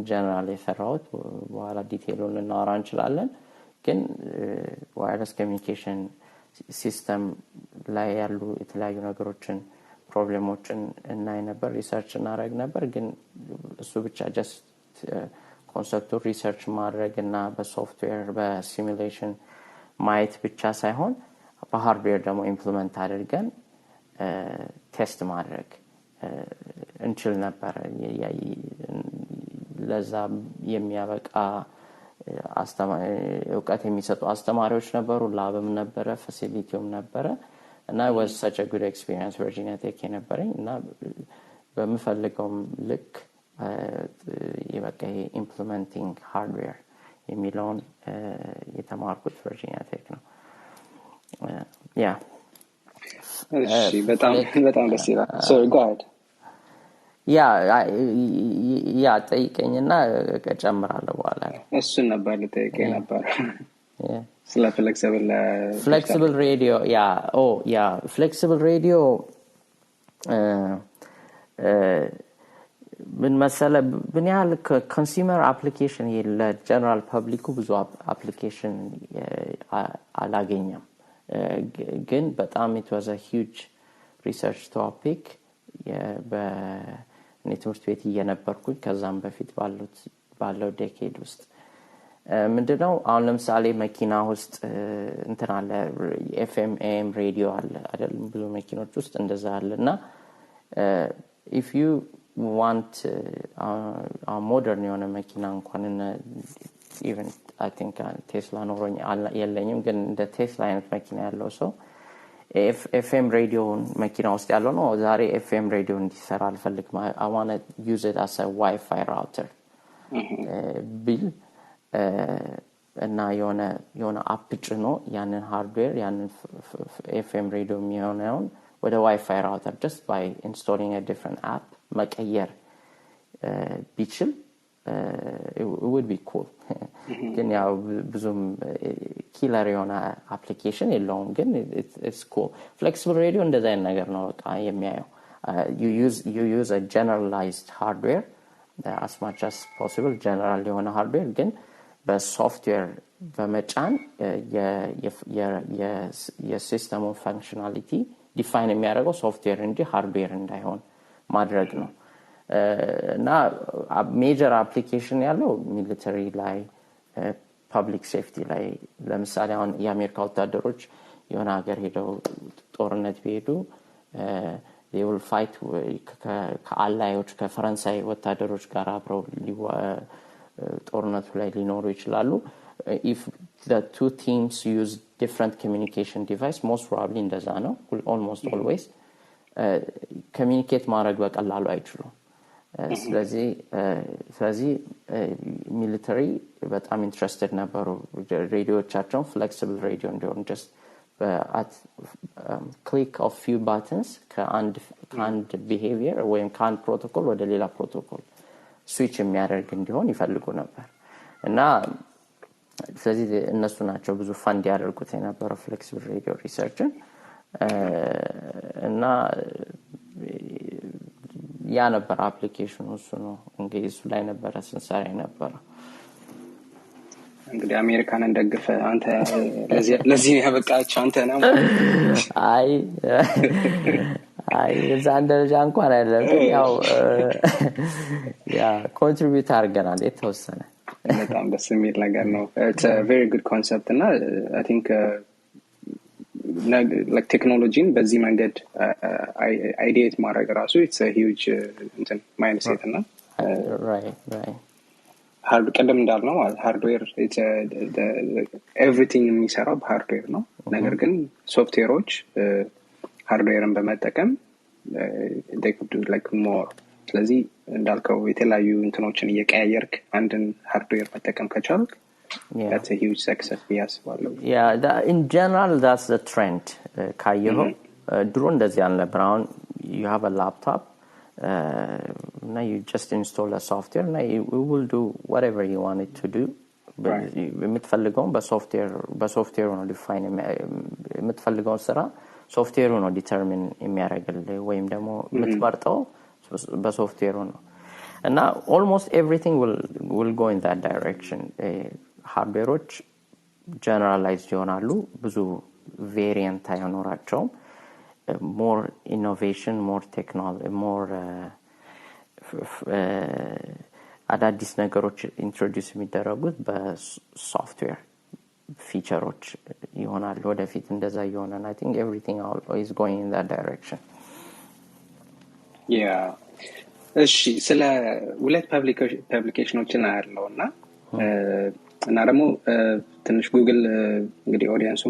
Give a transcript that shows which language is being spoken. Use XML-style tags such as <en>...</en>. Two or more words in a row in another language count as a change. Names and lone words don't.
<am>general የሰራሁት በኋላ ዲቴይሉን እናወራ እንችላለን ግን</am> <en>wireless communication system</en> <am>ላይ ያሉ የተለያዩ ነገሮችን ፕሮብሌሞችን እናይ ነበር ሪሰርች እናደርግ ነበር ግን እሱ ብቻ just ኮንሰፕቱ ሪሰርች ማድረግና በሶፍትዌር በሲሙሌሽን ማየት ብቻ ሳይሆን በሃርድዌር ደግሞ ኢምፕሊመንት አድርገን ቴስት ማድረግ እንችል ነበር ለዛ የሚያበቃ ዕውቀት የሚሰጡ አስተማሪዎች ነበሩ ላብም ነበረ ፋሲሊቲውም ነበረ</am> <en>and I was such a good experience</en> <am>Virginia Tech የነበረኝ እና በመፈልገው ልክ የበቃ</am> <en>implementing hardware</en> <am>የሚለውን የተማርኩት Virginia Tech ነው ያ እሺ በጣም ደስ ይላል</am> <en>so go ahead</en> <am>ያ ጠይቀኝና እጨምራለሁ በኋላ እሱን ነበር ልጠይቀኝ ነበር ስለ flexible</am> <en>radio flexible radio</en> <am>ምን መሰለ ምን ያህል</am> <en>consumer application</en> <am>ለጀነራል ፐብሊኩ ብዙ</am> <en>application</en> <am>አላገኘም ግን በጣም</am> <en>it was a huge research topic</en> <am>በኔትወርክ ቤት እየነበርኩኝ ከዛም በፊት ባለው ዴኬድ ውስጥ ምንድነው አሁን ለምሳሌ መኪና ውስጥ እንትን አለ FM AM ሬዲዮ አለ አይደል ብዙ መኪኖች ውስጥ እንደዛ አለና</am> <en>if you want a modern</en> <am>የሆነ መኪና እንኳን</am> <en>even I think Tesla</en> <am>ኖሮኝ የለኝም ግን እንደ ቴስላ አይነት መኪና ያለው ሰው FM ሬዲዮን መኪና ውስጥ ያለው ነው ዛሬ FM ሬዲዮ እንዲሰራ አልፈልግም</am> <en>I want to use it as a Wi-Fi router</en> <am>ቢል እና የሆነ አፕ ጭኖ ያንን ሃርድዌር ያንን FM ሬዲዮ የሚሆነውን ወደ</am> <en>Wi-Fi router just by installing a different app</en> <am>መቀየር ቢችል</am> <en>it would be cool</en> <am>ግን ያው ብዙም ኪለር የሆነ አፕሊኬሽን የለውም ግን</am> <en>it's cool flexible radio</en> <am>እንደዛ አይነት ነገር ነው በቃ የሚያየው</am> <en>you use a generalized hardware as much as possible general የሆነ hardware</en> <am>ግን በሶፍትዌር በመጫን የሲስተሙ ፋንክሽናሊቲ ዲፋይን የሚያደርገው ሶፍትዌር እንጂ ሃርድዌር እንዳይሆን ማድረግ ነው እና ሜጀር አፕሊኬሽን ያለው ሚሊተሪ ላይ ፐብሊክ ሴፍቲ ላይ ለምሳሌ አሁን የአሜሪካ ወታደሮች የሆነ ሀገር ሄደው ጦርነት ቢሄዱ</am> <en>they will fight</en> <am>ከአላዮች ከፈረንሳይ ወታደሮች ጋር አብረው ጦርነቱ ላይ ሊኖሩ ይችላሉ</am> <en>if the two teams use different communication device most probably</en> <am>እንደዛ ነው</am> <en>almost always communicate</en> <am>ማድረግ በቀላሉ አይችሉም ስለዚህ ሚሊተሪ በጣም ኢንትረስትድ ነበሩ ሬዲዮቻቸው</am> <en>flexible radio</en> <am>እንዲሆን</am> <en>just at click of few buttons</en> <am>ከአንድ behavior ወይም ከአንድ protocol ወደ ሌላ</am> <en>protocol switch</en> <am>የሚያደርግ እንዲሆን ይፈልጉ ነበር እና ስለዚህ እነሱ ናቸው ብዙ ፈንድ ያደርጉት የነበረው</am> <en>flexible radio research</en> <am>እና ያ ነበር አፕሊኬሽኑ እሱ ነው እንግዲህ እሱ ላይ ነበር ስንሰራ ነበር እንግዲህ አሜሪካን እንደግፈ አንተ ለዚህ ያበቃቸው አንተ ነው አይ እዛ እንደዛ እንኳን አይደለም ያው ያ ኮንትሪቢዩት አድርገናል የተወሰነ በጣም ደስ የሚል ነገር ነው</am> <en>it's a very good concept እና I think like technology</en> <am>በዚህ መንገድ</am> <en>ideate</en> <am>ማድረግ ራሱ</am> <en>it's a huge mindset እና</en> <am>right ቀደም እንዳልነው ሃርድዌር</am> <en>it's everything</en> <am>የሚሰራው በሃርድዌር ነው ነገር ግን ሶፍትዌሮች ሃርድዌርን በመጠቀም</am> <en>they could do like more</en> <am>ስለዚህ እንዳልከው የተለያዩ እንትኖችን እየቀያየርክ አንድን ሃርድዌር መጠቀም ከቻልክ</am> <en>that's a huge success</en> <am>ያስባለሁ</am> <en>in general that's the trend</en> <am>ካየው ድሮ እንደዚህ አልነበር አሁን</am> <en>you have a laptop now you just install a software and it will do whatever you want it to do</en> <am>የምትፈልገው በሶፍትዌሩ ነው ዲፋይን የምትፈልገው ስራ ሶፍትዌሩ ነው ዲተርሚን የሚያደርግልህ ወይም ደግሞ የምትመርጠው በሶፍትዌሩ ነው እና</am> <en>almost everything will go in that direction ሃርድዌሮች generalized</en> <am>ይሆናሉ ብዙ ቬሪየንት አይኖራቸውም</am> <en>more innovation more technology more</en> <am>አዳዲስ ነገሮች ኢንትሮዲዩስ የሚደረጉት በሶፍትዌር ፊቸሮች ይሆናሉ ወደፊት እንደዛ ይሆናል</am> <en>I think everything is going in that direction</en> <am>እሺ ስለ ሁለት ፐብሊኬሽኖችን አያለውና እና ደግሞ ትንሽ ጉግል እንግዲህ ኦዲየንሱም</am>